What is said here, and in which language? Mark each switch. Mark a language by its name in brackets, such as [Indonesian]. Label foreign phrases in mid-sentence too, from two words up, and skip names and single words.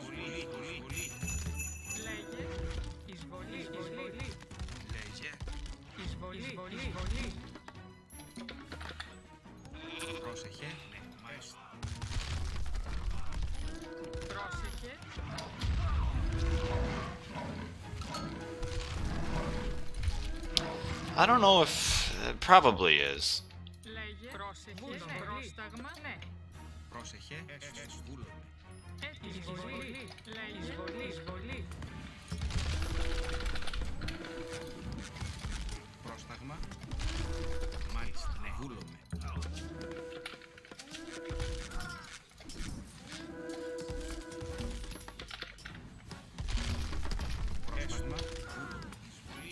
[Greek] Λέγε. Εισβολή. Λέγε. Εισβολή. Πρόσεχε. Ναι. Μάλιστα. Πρόσεχε. [English] I don't know if it probably is. [Greek] Λέγε. Πρόσεχε. Πρόσταγμα. Ναι. Πρόσεχε. Έστω. Βούλο. Εισβολή. Λέγε. Εισβολή. Πρόσταγμα. Μάλιστα. Ναι. Βούλομαι. Πρόσταγμα. Βούλομαι. Εισβολή.